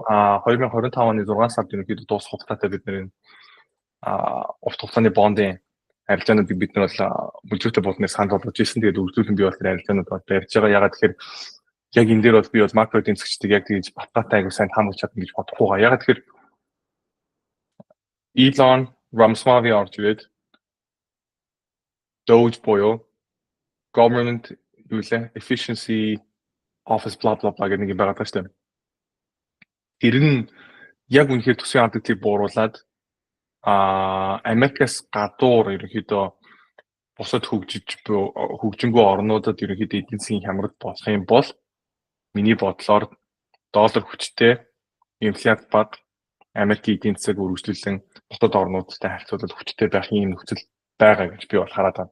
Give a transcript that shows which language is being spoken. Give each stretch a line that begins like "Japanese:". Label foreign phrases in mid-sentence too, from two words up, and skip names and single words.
Mongolian: 2025 оны 6 сард ерөнхийдөө дуусах хугацаатай бид нэр урт хугацааны бондын арилжаануудыг бид нар бол бүлжүүлэлт болныг санал болгож ирсэн. Тэгээд үргэлжлүүлэн би бол тэр арилжаанууд бол барьж байгаа. Ягаад тэгэхээр яг энэ дээр бол би бол макро эдийн засгчдыг яг тэгж батгаатай айгүй сайн таамаглаж чадна гэж бодохгүй байгаа. Ягаад тэгэхээр Elon Ramaswamy орж ирээд Doge буюу
English: government efficiency office blah blah blah
Mongolian: гэдэг нэг юм байгаа шүү дээ. Тэр нь яг үнэхээр төсвийн алдагдлыг бууруулад Америкаас гадуур ерөнхийдөө бусад хөгжингүй орнуудад ерөнхийдөө эдийн засгийн хямрал болох юм бол миний бодлоор доллар хүчтэй, инфляц бага, Америкийн эдийн засаг үргэлжлүүлэн бусад орнуудтай харьцуулаад хүчтэй байх юм нөхцөл байгаа гэж би бол хараад байна.